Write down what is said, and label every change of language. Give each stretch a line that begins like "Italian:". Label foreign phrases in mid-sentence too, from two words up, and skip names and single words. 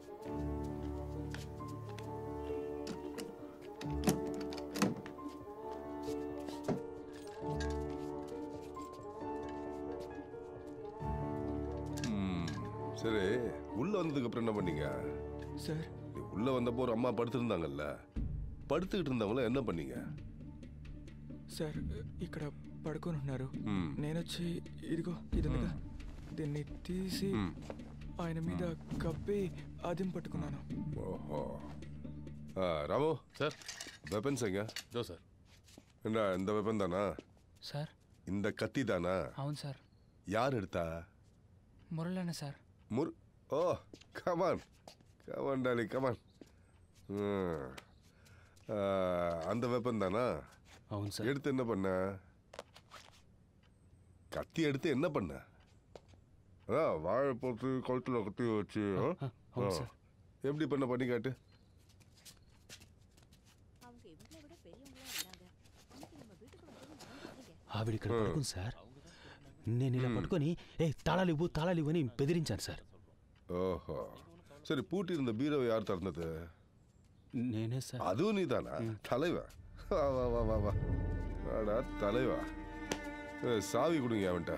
Tamil: சரி, உள்ள வந்ததுக்கு அப்புறம் என்ன பண்ணீங்க சார்? உள்ள வந்தப்போ ஒரு அம்மா படுத்திருந்தாங்கல்ல, படுத்துக்கிட்டு இருந்தவங்கள என்ன பண்ணீங்க
Telugu: సార్? ఇక్కడ పడుకొని ఉన్నారు. నేనొచ్చి ఇదిగో ఇదిగా దీన్ని తీసి ఆయన మీద కప్పి అదిం పట్టుకున్నాను. ఓహో, రాము సార్,
Tamil: వెపన్స్ எங்க?
Telugu: దో సార్.
Tamil: என்ன இந்த வெப்பன் தானா
Telugu: సార్?
Tamil: இந்த கத்தி தானா?
Telugu: అవును సార్.
Tamil: யார் எடுத்தா?
Telugu: మురళన్న సార్.
English: Oh, come on come on Dolly come on.
Tamil: அந்த வெப்பன் தானா?
Telugu: అవును సార్.
Tamil: எடுத்து என்ன பண்ண? கத்தி எடுத்து என்ன பண்ண? வாழை போட்டு கழுத்துல கத்தி வச்சு எப்படி பண்ணி காட்டு.
Telugu: ఆవిడ ఇక్కడ పడుకుంది సార్. నేను ఇలా పట్టుకొని తాళాలు అని బెదిరించాను సార్. ఓహో,
Tamil: சரி, பூட்டி இருந்த பீரோவை யார் திறந்தது?
Telugu: నేనే సార్.
Tamil: அதுவும் நீ தானா? தலைவா, வா வா வா வா வா வாடா தலைவா. சாவி கொடுங்க அவன்கிட்ட.